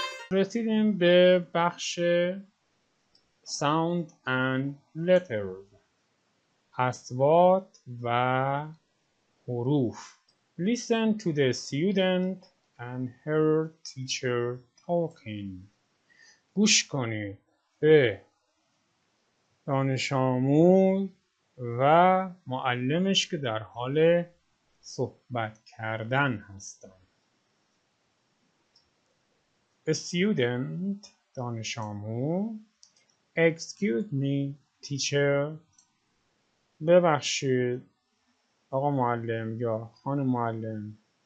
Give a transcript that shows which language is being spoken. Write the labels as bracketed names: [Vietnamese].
[Persian] رسیدیم به بخش Sound and Letters، اصوات و حروف. [English] Listen to the student and her teacher talking. [Persian] گوش کنید به دانش آموز و معلمش که در حال صحبت کردن هستند. [English] A student، [Persian] دانش آموز. [English] Excuse me teacher، [Persian] ببخشید آقا معلم یا خانم معلم.